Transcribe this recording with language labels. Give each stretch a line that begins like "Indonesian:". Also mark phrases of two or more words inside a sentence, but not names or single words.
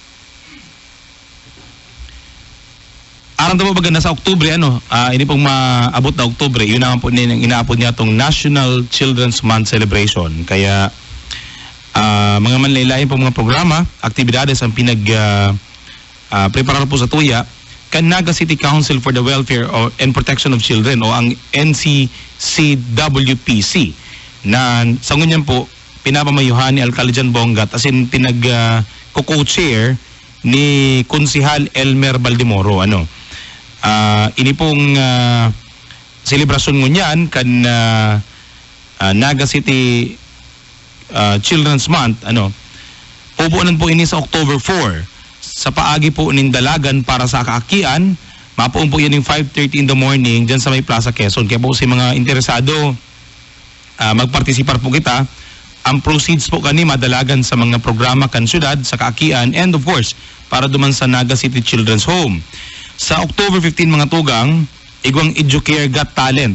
Bikol: Aram na po baga sa Oktubre, ini pong maabot na Oktubre, yun naman po inaapod niya itong National Children's Month Celebration. Kaya mga manlaylayan po mga programa, aktibidades ang preparar po sa tuya kan Naga City Council for the Welfare and Protection of Children o ang NCCWPC na sa ngunyan po pinapamayuhan ni Alcalde Jan Bongat asin co-chair ni Konsihal Elmer Baldemoro. Ini pong selebrasyon ngunyan kan Naga City Children's Month, pupunan po ini sa October 4 sa paagi po nindalagan para sa kaakian. Mapuon po yan yung 5:30
English: in the morning
Bikol: dyan sa may Plaza Quezon. Kaya po si mga interesado magpartisipar po kita. Ang proceeds po kani madalagan sa mga programa kan syudad sa kaakian
English: and of course
Bikol: para duman sa Naga City Children's Home. Sa October 15 mga tugang, igwang Educare Got Talent.